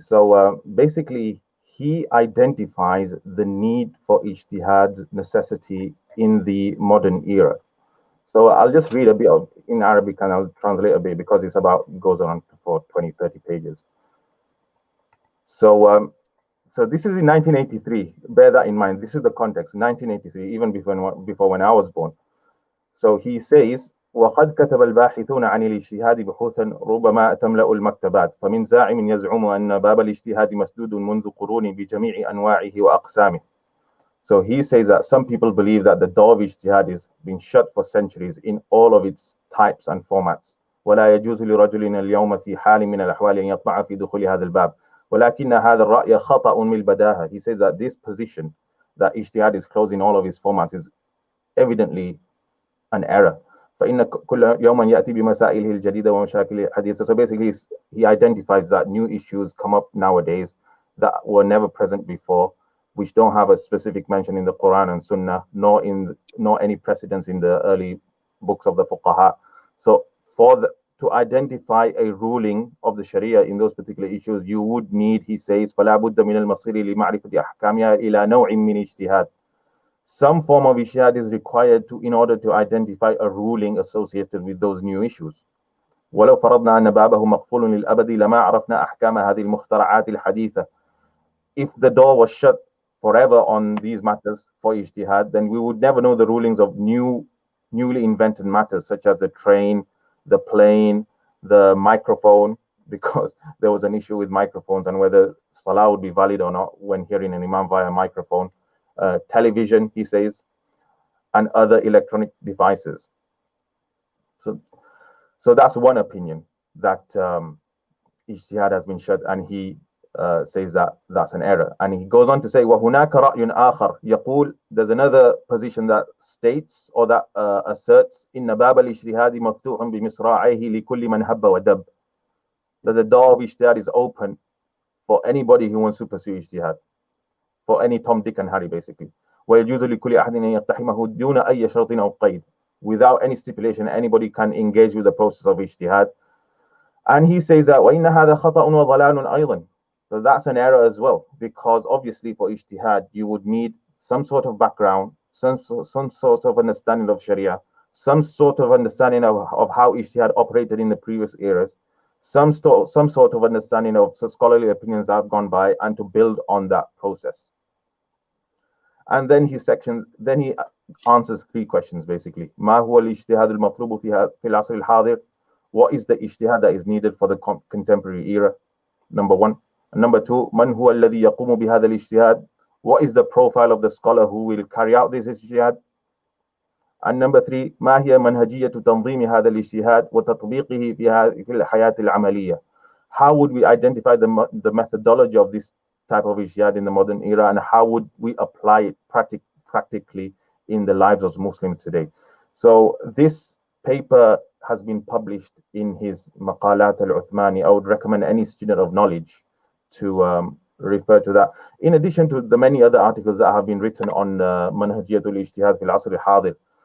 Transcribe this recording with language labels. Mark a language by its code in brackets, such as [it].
[en] So basically, he identifies the need for ijtihad's necessity in the modern era. So I'll just read a bit in Arabic and I'll translate a bit because it goes on for 20, 30 pages. So so this is in 1983. Bear that in mind. This is the context, 1983, even before when I was born. So he says, [ar] وقد كتب الباحثون عن الاجتهاد بحوثا ربما تملأ المكتبات فمن زاعم يزعم أن باب الاجتهاد مسدود منذ قرون بجميع أنواعه وأقسامه. [en] So he says that some people believe that the door of ijtihad has been shut for centuries in all of its types and formats. [ar] ولا يجوز لرجل اليوم في حال من الأحوال أن يطمع في دخول هذا الباب. ولكن هذا الرأي خطأ من البداهة. [en] He says that this position that Ijtihad is closed in all of his formats is evidently an error. [ar] فإن كل يوم يأتي بمسائله الجديدة ومشاكل الحديثة. [en] So basically he identifies that new issues come up nowadays that were never present before, which don't have a specific mention in the Quran and Sunnah, nor any precedence in the early books of the fuqaha. So to identify a ruling of the Sharia in those particular issues, you would need, he says, [ar] فلا بد من المصير لمعرفة أحكامها إلى نوع من اجتهاد. [en] Some form of ijtihad is required in order to identify a ruling associated with those new issues. [ar] ولو فرضنا أن بابه مقفول للأبد لما عرفنا أحكام هذه المخترعات الحديثة. [en] If the door was shut forever on these matters for ijtihad, then we would never know the rulings of newly invented matters such as the train, the plane, the microphone, because there was an issue with microphones and whether salah would be valid or not when hearing an imam via microphone. Television, he says, and other electronic devices. So that's one opinion, that ijtihad has been shut, and he says that that's an error. And he goes on to say, [ar] وَهُنَاكَ رَأْيٌ آخَرْ يقول, [en] there's another position that states or that asserts [ar] إِنَّ بَابَ الْإِجْتِهَادِ مَفْتُوحٌ بِمِصْرَاعِهِ لِكُلِّ مَنْ هَبَّ وَدَبَّ. [en] That the door of ijtihad is open for anybody who wants to pursue ijtihad, for any Tom, Dick, and Harry, basically. [ar] وَيَجُوزُ لِكُلِّ أَحَدٍ أَن يَقْتَحِمَهُ دُونَ أَيِّ شَرْطٍ أَوْ قَيْدٍ. [en] Without any stipulation, anybody can engage with the process of ijtihad. And he says that [ar] وَإِنَّ هَذَا خَطَأٌ وَضَلَالٌ أَيْضًا. [en] So that's an error as well, because obviously for ijtihad, you would need some sort of background, some sort of understanding of Sharia, some sort of understanding of how ijtihad operated in the previous eras, some sort of understanding of scholarly opinions that have gone by, and to build on that process. And then he answers three questions basically. [ar] ما هو الاجتهاد المطلوب في العصر الحاضر? [en] What is the ijtihad that is needed for the contemporary era? Number one. And number two, [ar] من هو الذي يقوم بهذا الاجتهاد? [en] What is the profile of the scholar who will carry out this ijtihad? And number three, [ar] ما هي منهجية تنظيم هذا الاجتهاد وتطبيقه في الحياة العملية? [en] How would we identify the methodology of this type of ijtihad in the modern era, and how would we apply it practically in the lives of Muslims today? So this paper has been published in his Maqalat al-Uthmani. I would recommend any student of knowledge to refer to that, in addition to the many other articles that have been written on Manhajiyatul Ijtihad fil Asr al-Hadir.